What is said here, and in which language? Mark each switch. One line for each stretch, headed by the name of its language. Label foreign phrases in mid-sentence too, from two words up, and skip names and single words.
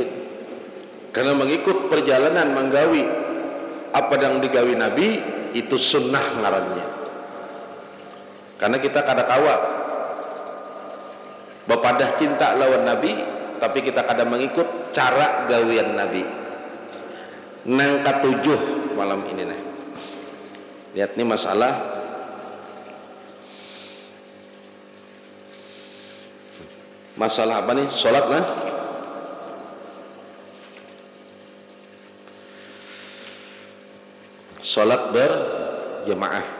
Banjar: Karena mengikut perjalanan menggawi apa yang digawi Nabi itu sunnah ngarannya. Karena kita kada kawa Bapadah cinta lawan Nabi, tapi kita kadang mengikut cara gawian Nabi. Nang katujuh malam ini nih.
Indonesian: Lihat nih masalah apa nih? Salat lah. Salat berjemaah.